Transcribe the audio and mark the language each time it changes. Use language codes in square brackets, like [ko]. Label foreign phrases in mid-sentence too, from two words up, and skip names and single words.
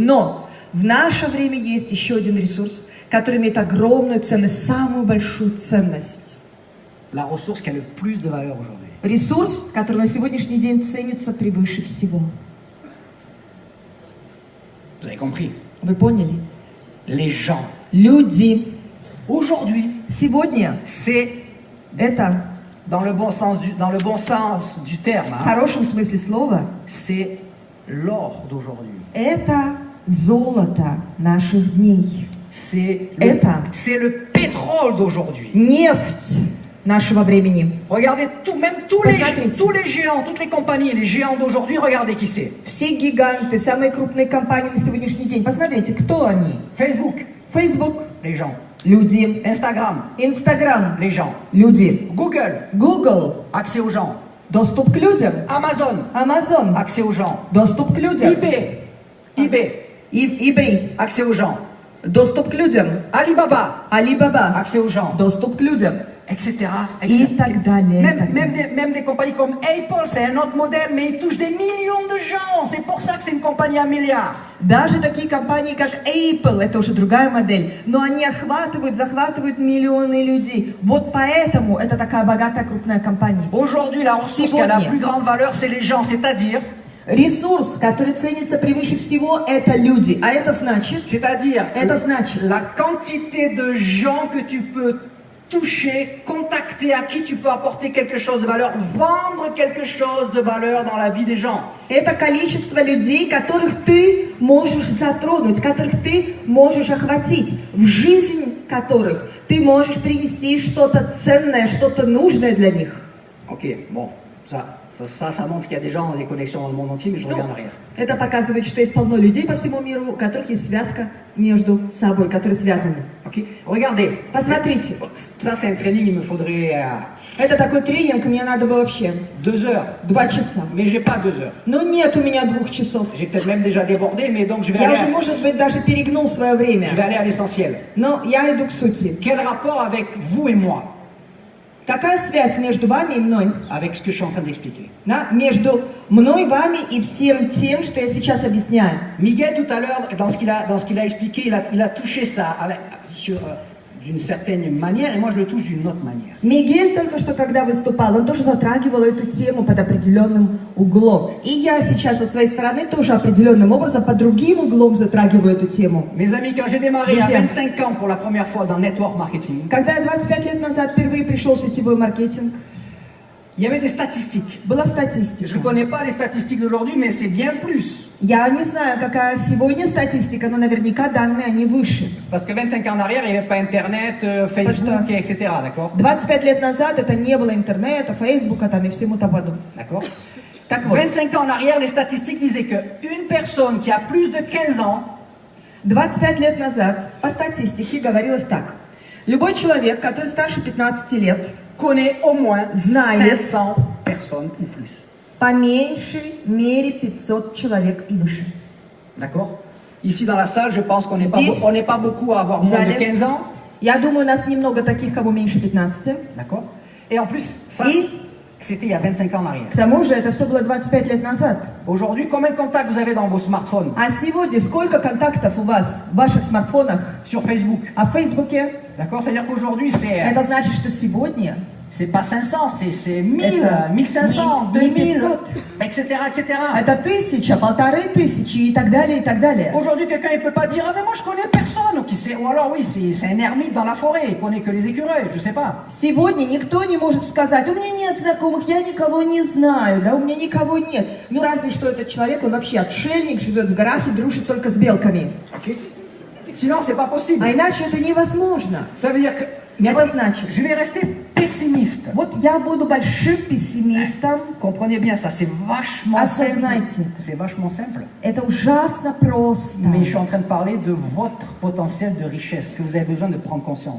[ru] Но в наше время есть еще один ресурс, который имеет огромную ценность, самую большую ценность. [fr] La ressource qui a le plus de valeur aujourd'hui. [ru] Ресурс, который на сегодняшний день ценится превыше всего. [fr] Vous avez compris? [ru] Вы поняли? [fr] Les gens. [ru] Люди. [fr] Aujourd'hui, [ru] Сегодня [fr] c'est [ru] это, [fr] dans le bon sens du terme, [ru] в [fr] hein, [ru] хорошем смысле слова, [fr] c'est l'or d'aujourd'hui. [ru] это золото наших дней. [fr] C'est [ru] Это [fr] le pétrole d'aujourd'hui. [ru] Нефть нашего времени. [fr] Regardez même [ru] Посмотрите. [fr] tous les géants, toutes les compagnies, les géants d'aujourd'hui, regardez qui c'est. [ru] Все гиганты, самые крупные компании на сегодняшний день. Посмотрите, кто они? [fr] Facebook, [ru] Facebook. [fr] les gens. [ru] Люди. [fr] Instagram, [ru] Instagram. [fr] les gens. [ru] Люди. [fr] Google, [ru] Google. [fr] accès aux gens. [ru] Доступ к людям. [fr] Amazon, [ru] Amazon. [fr] accès aux gens. [ru] Доступ к людям. [fr] eBay, [ru] eBay. [fr] accès aux gens. [ru] Доступ к людям. [fr] Alibaba, [ru] Alibaba. [fr] accès aux gens. [ru] Доступ к людям. [fr] Etc. [ru] И так далее. и так далее. [fr] Même des compagnies comme Apple, c'est un autre modèle, mais ils touchent des millions de gens. C'est pour ça que c'est une compagnie à milliards. [ru] Даже такие компании, как Apple, это уже другая модель, но они захватывают миллионы людей. Вот поэтому это такая богатая крупная компания. [fr] Aujourd'hui, la ressource qui a la plus grande valeur, c'est les gens, c'est-à-dire... [ru] Ресурс, который ценится превыше всего, это люди. А это значит, это значит, [fr] la quantité de gens que tu peux toucher, contacter, à qui tu peux apporter quelque chose de valeur, vendre quelque chose de valeur dans la vie des gens. [ru] Это количество людей, которых ты можешь затронуть, которых ты можешь охватить, в жизнь которых ты можешь принести что-то ценное, что-то нужное для них. [fr] Ok, bon, ça montre qu'il y a des gens, des connexions dans le monde entier, mais je reviens en arrière. [ru] Это показывает, что есть полно людей по всему миру, у которых есть связка между собой, которые связаны. [fr] Ok. Regardez. [ru] Посмотрите, [fr] Ça, c'est un training, il me faudrait [ru] это такой тренинг, мне надо бы вообще [fr] 2 heures. [ru] 2 часа. [fr] Mais j'ai pas 2 heures. [ru] Но нет у меня 2 часов. [fr] J'ai peut-être même déjà débordé, mais donc je vais [ru] Я [fr] aller, [ru] уже, может быть, даже перегнул свое [fr] je vais [ru] время. [fr] aller à l'essentiel. [ru] Но я иду к сути. [fr] Quel rapport avec vous et moi, [ru] Какая связь между вами и мной? [fr] avec ce que je suis en train d'expliquer? [ru] Да? Между мной, вами и всем тем, что я сейчас объясняю. [fr] Miguel, tout à l'heure, dans ce qu'il a expliqué, il a touché ça d'une certaine manière, et moi je le touche d'une autre manière. [ru] Мигель только что, когда выступал, он тоже затрагивал эту тему под определенным углом. И я сейчас со своей стороны тоже определенным образом, под другим углом затрагиваю эту тему. [fr] Mes amis, quand j'ai démarré à [ru] Друзья. [fr] 25 ans pour la première fois dans le [en] network marketing, [ru] Когда я 25 лет назад впервые пришел в сетевой маркетинг, [fr] il y avait des statistiques. [ru] была [fr] Je [ru] статистика. [fr] ne connais pas les statistiques d'aujourd'hui, mais c'est bien plus. [ru] Я не знаю, какая сегодня статистика, но наверняка данные, они выше. [fr] Parce que 25 ans en arrière, il n'y avait pas Internet, Facebook, etc. D'accord? [ru] 25 лет назад это не было интернета, фейсбука там и всему тому. [fr] D'accord? [ru] Так вот, [fr] 25 ans en arrière, les statistiques disaient qu'une personne qui a plus de 15 ans [ru] 25 лет назад по статистике говорилось так. Любой человек, который старше 15 лет, [fr] connaît au moins [ru] Знает. [fr] 500 personnes ou plus. [ru] по меньшей мере 500 человек и выше. [fr] D'accord? Ici dans la salle, je pense qu'on n'est [ru] Здесь, [fr] pas beaucoup à avoir [ru] в [fr] moins de [ru] зале, [fr] 15 ans. [ru] я думаю, у нас немного таких, кому меньше 15. [fr] D'accord? Et en plus, ça, Et- c'était il y a 25 ans en arrière. [ru] К тому же это все было 25 лет назад. [fr] Aujourd'hui, combien de contacts vous avez dans vos smartphones? [ru] А сегодня сколько контактов у вас в ваших смартфонах? [fr] Sur Facebook. [ru] А в Фейсбуке? [fr] D'accord? C'est-à-dire qu'aujourd'hui, [ru] Это значит, что сегодня [fr] c'est pas 500, c'est 1000, [ru] Это [fr] 1500, [ru] не [fr] 2000, [ru] 500. [fr] etc., etc. [ru] это 1000, 1500 и так далее, и так далее. [fr] Aujourd'hui, quelqu'un ne peut pas dire, ah mais moi je connais personne, qui sait, ou alors oui, c'est un ermite dans la forêt, il connaît que les écureuils, je sais pas. [ru] Сегодня никто не может сказать, у меня нет знакомых, я никого не знаю, да, у меня никого нет. Ну разве что этот человек, он вообще отшельник, живет в горах и дружит только с белками. [fr] Ok? Sinon, c'est pas possible. [ru] А иначе это невозможно. [fr] Ça veut dire que [ru] Это значит, [fr] je vais rester pessimiste. [ru] вот я буду большим пессимистом, [fr] Comprenez bien ça, c'est vachement simple. [ru] осознайте, [fr] C'est vachement simple. [ru] это ужасно просто. [fr] Mais je suis en train de parler de votre potentiel de richesse, que vous avez besoin de prendre conscience.